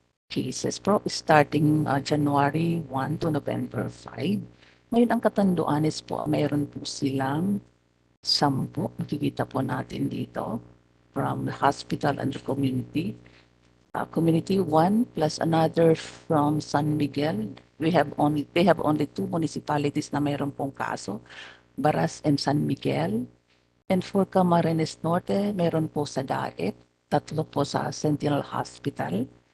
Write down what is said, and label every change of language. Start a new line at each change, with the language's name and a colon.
English: Cases po starting January 1 to November 5.
Filipino: Ngayon ang Catanduanes po, mayroon po silang 10. Makikita po natin dito
English: from the hospital and the community. Community 1 plus another from San Miguel. They have only 2 municipalities
Filipino: na mayroon pong kaso,
English: Baras and San Miguel. And for
Filipino: Camarines Norte, meron po sa Daet, 3 po sa Sentinel Hospital.